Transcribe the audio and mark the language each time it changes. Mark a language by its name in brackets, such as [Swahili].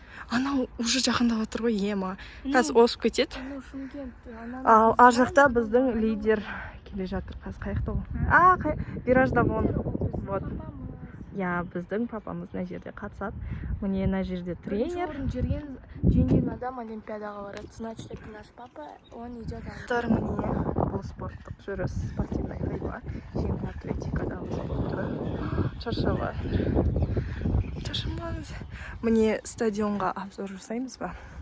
[Kazakh] Анау уже жақындап отыр ғой. Қазір осып кетеді. Ал ар жақта біздің лидер келе жатыр. Қазір қаяқта ғой? Виражда вот. Біздің папамыз мына жерде қатысады. Міне мына жерде тренер. Жеңген адам олимпиадаға барады. [Russian] Значит, это наш папа, он идет. [Kazakh] Міне бұл спорттық жүріс, [Russian] спортивный ходьба. [Kazakh] Жеңіл атлетикадағы спорт түрі. Шаршамаңыз. Міне стадионға обзор жасаймыз ба?